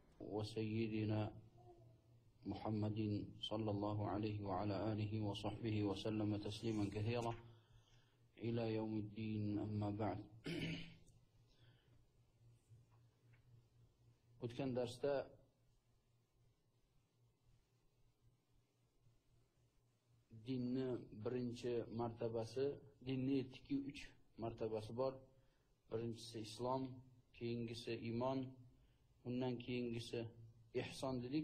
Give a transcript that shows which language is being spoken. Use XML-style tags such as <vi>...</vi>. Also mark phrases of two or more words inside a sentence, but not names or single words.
<ar>وسيدنا محمد صلى الله عليه وعلى آله وصحبه وسلم تسليما كثيرا إلى يوم الدين. أما بعد.</ar> <uz>O'tgan darsda dinni birinchi martabasi, dinni 3 martabasi bor. Birinchisi islom, keyingisi iymon, undan keyingisi ihson dedik.</uz>